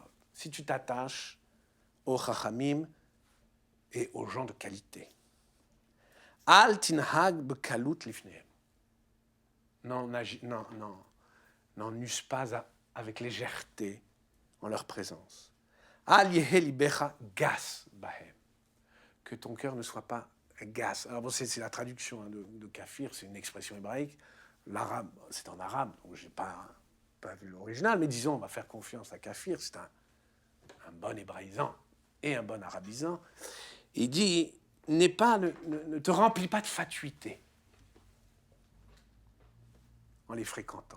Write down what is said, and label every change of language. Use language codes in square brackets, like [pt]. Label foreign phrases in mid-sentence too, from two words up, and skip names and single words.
[fr] Si tu t'attaches aux chachamim et aux gens de qualité. [he] אל תנהג בקלות לפניהם. [fr] N'en use pas avec légèreté en leur présence. [he] אל יהא לבך גס בהם. [fr] Que ton cœur ne soit pas gas. Alors bon, c'est la traduction de kafir, c'est une expression hébraïque. L'arabe, c'est en arabe, donc je n'ai pas vu l'original, mais disons, on va faire confiance à kafir, c'est un bon hébraïsant et un bon arabisant. Il dit, ne te remplis pas de fatuité en les fréquentant.